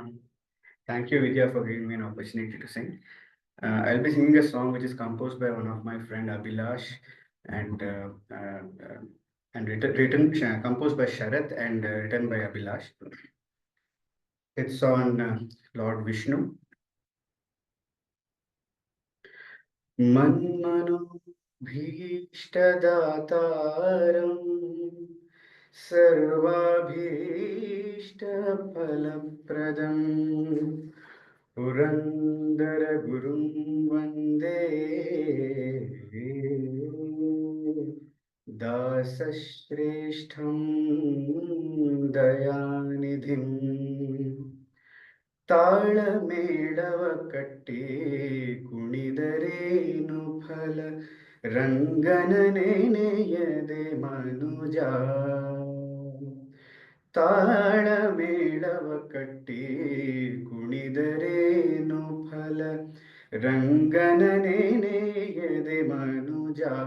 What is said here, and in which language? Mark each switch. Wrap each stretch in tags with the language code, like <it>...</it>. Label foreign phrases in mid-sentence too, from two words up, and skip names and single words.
<en>Thank you Vidya for giving me an opportunity to sing. I'll be singing a song which is composed by one of my friend Abhilash and composed by Sharath and written by Abhilash. It's on Lord Vishnu.</en> <sa>मन्मनो भीष्टदातारं सर्वाभीष्टफलप्रदं पुरन्दरगुरुं वन्दे दासश्रेष्ठं दयानिधिं</sa> <kn>ತಾಳಮೇಳವ ಕಟ್ಟಿ ಕುಣಿದರೇನು ಫಲ ರಂಗನ ನೆನೆಯದೆ ಮನುಜ ತಾಳಮೇಳವ ಕಟ್ಟಿ ಕುಣಿದರೇನು ಫಲ ರಂಗನ ನೆನೆಯದೆ ಮನುಜ</kn>